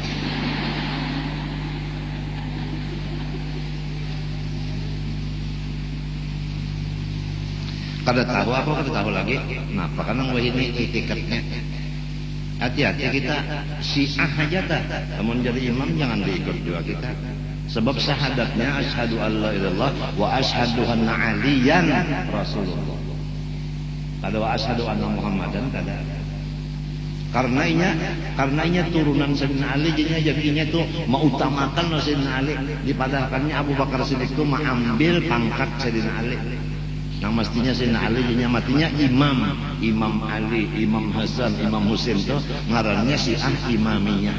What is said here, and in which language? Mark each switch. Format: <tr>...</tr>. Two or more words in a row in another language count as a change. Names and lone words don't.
<bjn>Kada tahu apa kada tahu lagi.</bjn> <id>Nah, karena ini itikadnya. Hati-hati kita Syiah aja tak. Namun jadi imam jangan diikut juga kita. Sebab syahadatnya</id> <ar>asyhadu alla ilallah wa asyhadu anna aliyan rasulullah.</ar> <bjn>Kada</bjn> <ar>wa asyhadu anna muhammadan</ar> <bjn>kada. Karena inya turunan Sayyidina Ali jadinya tuh mengutamakan Sayyidina Ali, dipadakannya Abu Bakar Siddiq itu mengambil pangkat Sayyidina Ali. Nang mestinya Sayyidina Ali nya matinya Imam Ali, Imam Hasan, Imam Husain itu ngarannya Syiah Imamiyah.</bjn>